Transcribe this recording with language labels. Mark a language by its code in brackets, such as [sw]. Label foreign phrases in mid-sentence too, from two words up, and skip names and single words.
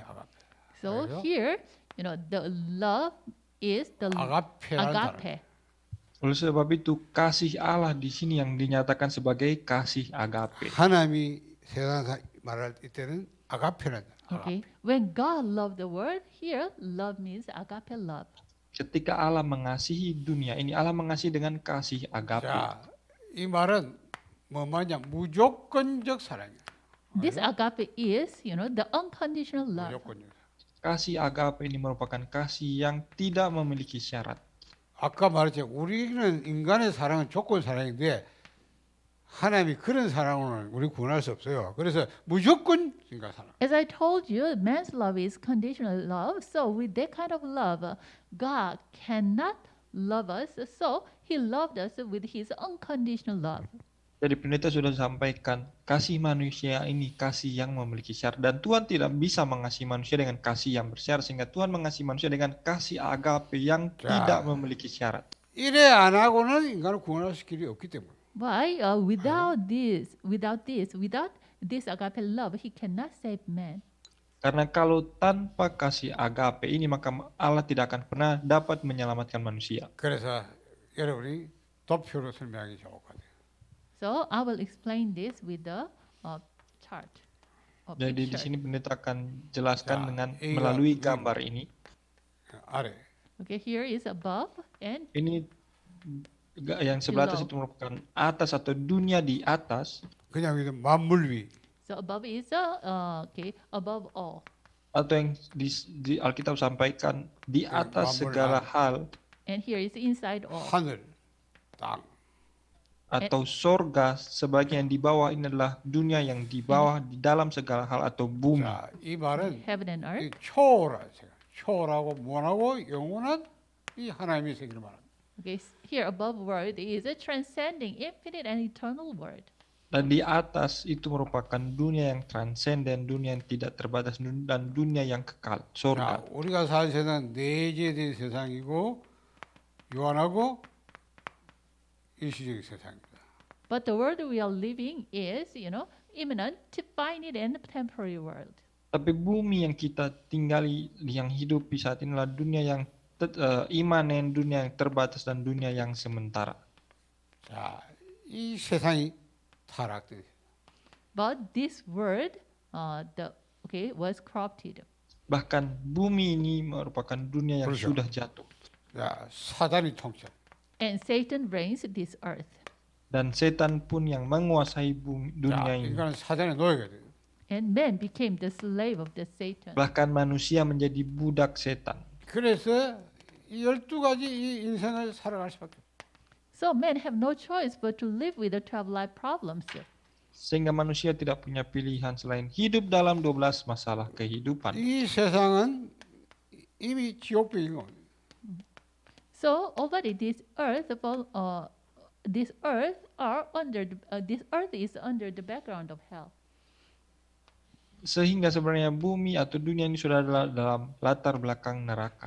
[en] So [ko] 그래요? [en] here, the love is the [ko] 아가페라는 단어. [en] agape. [id] Oleh sebab itu kasih Allah di sini yang dinyatakan sebagai kasih agape. [ko] 하나님이 세상 말할 때는 아가페라는 단어. [en] Okay. When God loved the world, here love means agape love. [id] Ketika Allah mengasihi dunia ini, Allah mengasihi dengan kasih agape. [ko] 자, 이 말은 뭐 말이냐 무조건적 사랑이야. [en] This agape is, the unconditional love. [ko] 무조건적. [id] Kasih agape ini merupakan kasih yang tidak memiliki syarat. [ko] 아까 말했죠. 우리는 인간의 사랑은 조건 사랑인데 하나님이 그런 사랑으로는 우리 구원할 수 없어요. 그래서 무조건 인간 사랑. [en] As I told you, man's love is conditional love. So with that kind of love, God cannot love us. So he loved us with his unconditional love. [id] Jadi pendeta sudah sampaikan, kasih manusia ini kasih yang memiliki syarat. Dan Tuhan tidak bisa mengasihi manusia dengan kasih yang bersyarat. Sehingga Tuhan mengasihi manusia dengan kasih agape yang tidak memiliki syarat. [ko] 이래 안 하고는 인간을 구원할 길이 없기 때문에. [en] Why? Without this agape love, he cannot save man. [id] Karena kalau tanpa kasih agape ini, maka Allah tidak akan pernah dapat menyelamatkan manusia. [ko] 그래서 여러분이 도표로 설명하기 좋을 것 같아요. [en] So I will explain this with the chart. Or [id] Jadi di [en] picture. [id] sini pendeta akan jelaskan Ya, dengan iya, melalui iya. gambar ini. [ko] 아래. [en] Okay, here is above and [id] Ini yang sebelah atas [en] Below. [id] itu merupakan atas atau dunia di atas, [ko] 그냥 여기서 만물 위. [en] so above is above all. [id] atau yang di Alkitab sampaikan di atas [ko] Mamul [id] segala al- hal, [en] And here is inside all. [ko] 하늘, 땅. [id] atau sorga, sebagian di bawah ini adalah dunia yang di bawah di dalam segala hal atau bumi. [ko] 자, 이 말은 [en] Heaven and [ko] 이 [en] earth. [ko] 초월하고 무한하고 영원한 이 하나님의 세계를 말합니다. [en] Okay, here above word is a transcending, infinite and eternal word. [id] Dan di atas itu merupakan dunia yang transenden, dunia yang tidak terbatas, dan dunia yang kekal, [ko] 자, [id] sorga. [ko] 우리가 사는 세상은 내재된 세상이고 유한하고 일시적인 세상입니다. [en] But the world we are living is, imminent, finite and temporary world. [id] Tapi bumi yang kita tinggali, yang hidupi saat ini adalah dunia yang imanen, dunia yang terbatas, dan dunia yang sementara. [ko] 자, 이 세상이 타락된. [en] But this word, was corrupted. [id] Bahkan bumi ini merupakan dunia yang [ko] 그렇죠. [id] sudah jatuh. [ko] 자, 사단이 통치. [en] And Satan reigns this earth. [id] Dan setan pun yang menguasai bumi, [ko] 자, [id] dunia ini. [ko] 인간은 사단의 노예가 돼요. [en] And man became the slave of the Satan. [id] Bahkan manusia menjadi budak setan. [ko] 그래서 이 12가지 이 인생을 살아갈 수밖에 없어요. [en] So men have no choice but to live with the 12 life problems. [id] Sehingga manusia tidak punya pilihan selain hidup dalam 12 masalah kehidupan. [ko] 이 세상은 이미 지옥병인 겁니다. [en] So already this earth this earth is under the background of hell. [id] Sehingga sebenarnya bumi atau dunia ini sudah dalam latar belakang neraka.